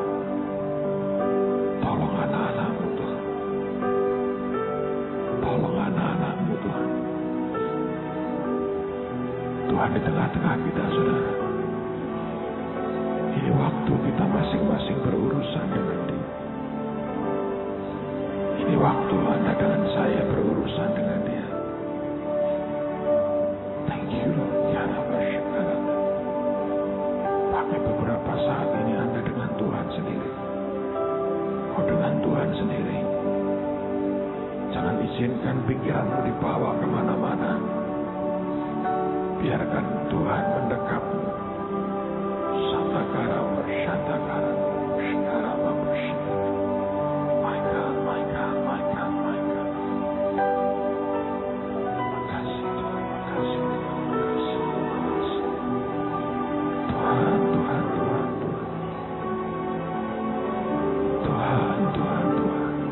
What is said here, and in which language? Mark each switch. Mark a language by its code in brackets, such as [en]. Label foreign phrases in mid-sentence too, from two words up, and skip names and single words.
[id] Tolong anak-anak-Mu, Tuhan. Tolong anak-anak-Mu, Tuhan. Tuhan, di tengah-tengah kita, saudara. Ini waktu kita masing-masing berurusan dengan Dia. Ini waktu Anda dengan saya berurusan dengan Dia. [en] Thank you, Lord. [id] Ya Rabbi, syukur. Pakai beberapa saat ini Anda dengan Tuhan sendiri. Kau dengan Tuhan sendiri. Jangan izinkan pikiranmu dibawa kemana-mana. Biarkan Tuhan mendekapmu. Santakara bersyantakara. Syarama bersyantakara. [en] My God, my God, my God, my God. [id] Makasih Tuhan, makasih Tuhan, makasih Tuhan. Tuhan, Tuhan, Tuhan, Tuhan. Tuhan, Tuhan, Tuhan.